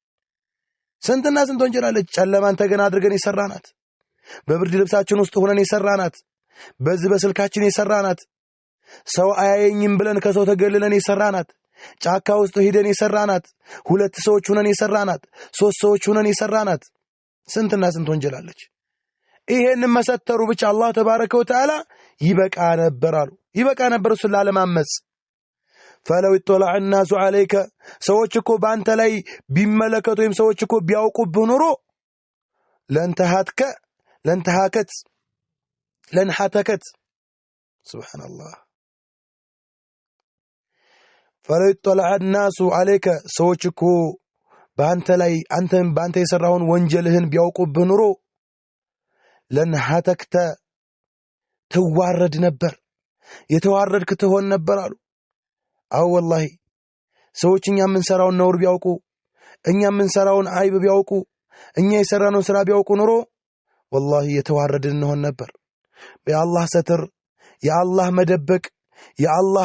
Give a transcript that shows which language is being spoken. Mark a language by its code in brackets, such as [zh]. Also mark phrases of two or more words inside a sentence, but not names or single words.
[am] ጨለማን ተገና አድርገን የሰራናት በብርድ ልብሳችን ውስጥ ሆነን የሰራናት በዚህ በስልካችን የሰራናት ሰው አያየኝም ብለን ከሰው ተገልለን የሰራናት ጫካ ውስጥ ሄደን የሰራናት ሁለት ሰዎች ሆነን የሰራናት ሶስት ሰዎች ሆነን የሰራናት ስንትና ስንት ወንጀል አለች ይሄን መሰተሩ ብቻ [ar] الله تبارك وتعالى [am] ይበቃ ነበር ስለላማመጽ [ar] فلو اطلع الناس عليك [am] ሰዎች እኮ ባንተ ላይ ቢመለከቱ ወይም ሰዎች እኮ ቢያውቁብህ ኖሮ [ar] لنحتكت سبحان الله فلو اطلع الناس عليك [am] ሰዎች እኮ ባንተ ላይ ባንተ የሰራውን ወንጀልህን ቢያውቁብህ ኖሮ لنحتكت ትዋረድ ነበር የተዋረድክ ትሆን ነበር አሉ አው والله ሰዎች እኛ ምን ሰራውን ነውር ቢያውቁ እኛ ምን ሰራውን አይብ ቢያውቁ እኛ የሰራነው ስራ ቢያውቁ ኖሮ والله የተዋረድን እንሆን ነበር በአላህ ሰትር የአላህ መደበቅ የአላህ